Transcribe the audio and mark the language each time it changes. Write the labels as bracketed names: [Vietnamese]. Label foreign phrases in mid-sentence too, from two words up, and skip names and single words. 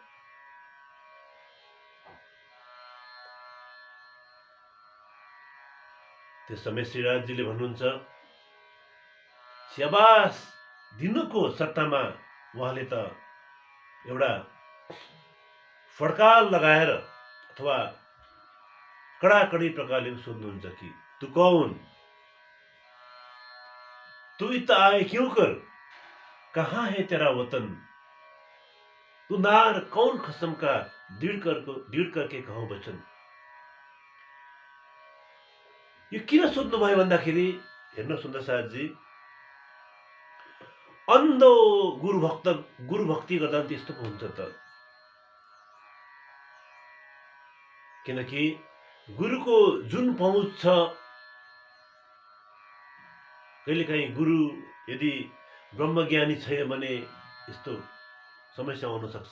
[Nepali] त्यस समय श्रीराजजीले भन्नुहुन्छ, स्याबास दिनुको सट्टामा उहाँले त एउटा फड्काल लगाएर अथवा कडाकडी प्रकारले सोध्नुहुन्छ कि [Hindi] तू कौन, तू इत आए क्यों कर, कहाँ है तेरा वतन, तू नार कौन खसम का दृढ़ करके कहो वचन। [Nepali] यो किन सोध्नु भयो भन्दाखेरि हेर्नु सुन्दरसाथजी, अन्धो गुरु भक्ति गर्दा पनि त्यस्तो पो हुन्छ त। किनकि गुरुको जुन पहुँच छ, कहिलेकाहीँ गुरु यदि ब्रह्मज्ञानी छैन भने यस्तो समस्या हुन सक्छ।